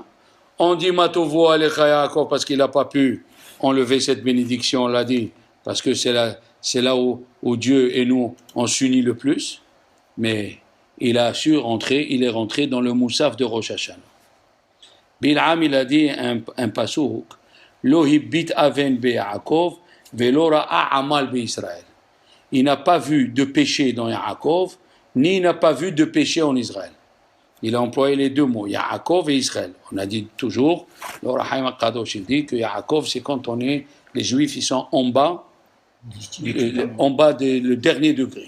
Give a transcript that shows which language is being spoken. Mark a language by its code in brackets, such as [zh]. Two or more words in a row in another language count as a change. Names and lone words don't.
[fr] On dit [he] מה טובו אהליך יעקב [fr] parce qu'il n'a pas pu enlever cette bénédiction, on l'a dit, parce que c'est là où Dieu et nous on s'unit le plus. Mais il a su rentrer, il est rentré dans le moussaf de Rosh Hashanah. Bil'am, il a dit un pasouk, [he] לא הביט און ביעקב, ולא ראה עמל בישראל. [fr] Il n'a pas vu de péché dans Yaakov, ni il n'a pas vu de péché en Israël. Il a employé les deux mots, Yaakov et Israël. On a dit toujours, le Rahim al-Qadosh, il dit que Yaakov, c'est quand les Juifs, ils sont en bas le dernier degré.